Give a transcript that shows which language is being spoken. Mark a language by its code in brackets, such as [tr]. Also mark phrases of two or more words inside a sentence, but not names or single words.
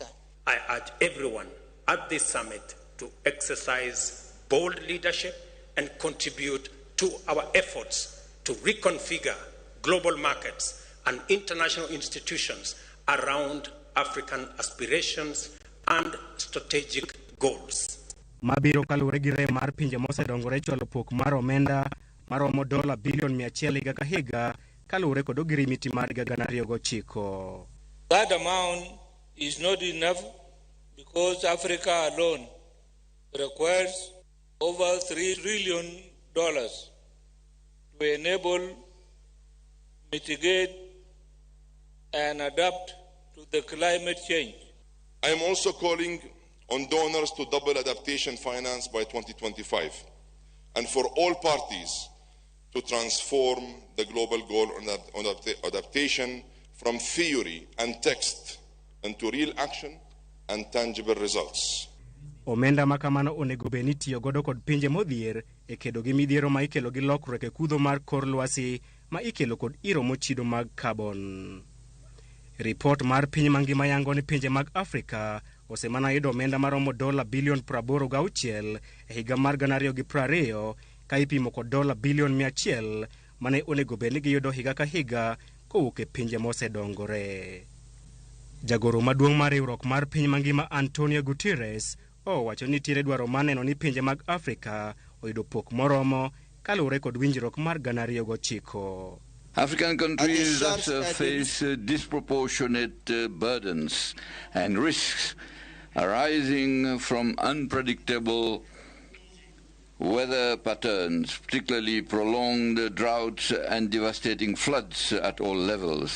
[en] I urge everyone at this summit to exercise bold leadership and contribute to our efforts to reconfigure global markets and international institutions around African aspirations and strategic goals. [luo] Mabiro kalure gi rem mar pinje mosedongore chwalo pok mar omenda maromo $100 bilion higa ka higa kalure kod ogirimiti mar 2009. [en] That amount is not enough because Africa alone requires over $3 trillion to enable, mitigate, and adapt to the climate change. I am also calling on donors to double adaptation finance by 2025 and for all parties to transform the global goal on adaptation from theory and text into real action and tangible results. [luo] Omenda makamano onego beni tiyo godo kod pinje modhier e kedo gi midhiero ma ikelo gi lokruok e kudho mar kor lwasi ma ikelo kod iro mochido mag carbon. Report mar piny mangima yango ni pinje mag Afrika osemana yudo omenda maromo $86 bilion e higa mar 2020 ka ipimo kod $100 bilion mane onego beni giyudo higa ka higa kowuok e pinje mosedongore. Jagoro maduong' mar riwruok mar piny mangima Antonio Guterres owacho ni tiere dwaro maneno ni pinje mag Afrika oyudo pok moromo kalure kod winjruok mar 2009. [en] African countries that face disproportionate burdens and risks arising from unpredictable weather patterns, particularly prolonged droughts and devastating floods at all levels.